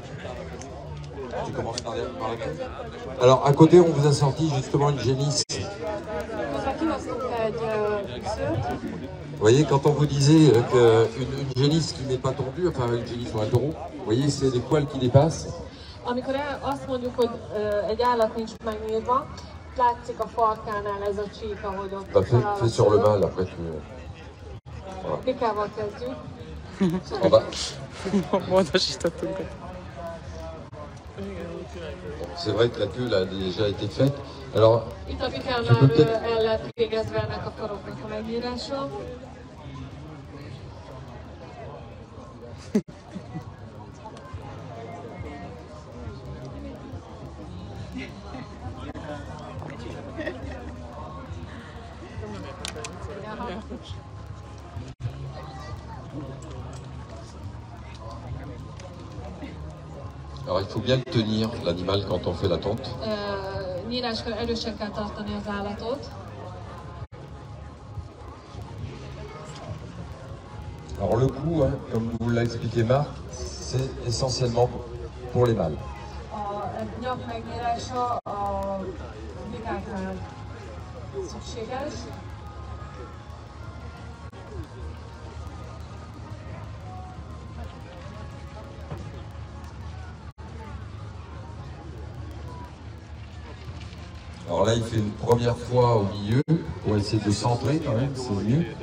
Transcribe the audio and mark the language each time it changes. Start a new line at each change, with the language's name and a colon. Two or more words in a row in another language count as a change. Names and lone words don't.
French: Tu commences par laquelle? Alors à côté on vous a sorti justement une génisse. Vous voyez, quand on vous disait qu'une génisse qui n'est pas tondue, enfin une génisse ou un taureau, vous voyez, c'est des poils qui dépassent.
Hungarian: Amikor azt mondjuk, hogy egy állat nincs megnyírva, látszik a farkánál ez a csík, ahogy ott található.
French: Fais sur le mâle, après tu... Voilà.
Hungarian: Pikával kezdjük.
French: On va... C'est vrai que la queue là, a déjà été faite. Alors,
Hungarian: Itt a pikán már el lett végezve ennek a faroknak a megnyírása.
French: Alors il faut bien tenir l'animal quand on fait la tonte.
Hungarian: Nyíráskor erősen kell tartani az állatot.
French: Alors le cou, hein, comme vous l'a expliqué Marc, c'est essentiellement pour les mâles.
Hungarian: A nyak megnyírása a bikáknál szükséges.
French: Alors là, il fait une première fois au milieu pour essayer de centrer quand même, c'est mieux.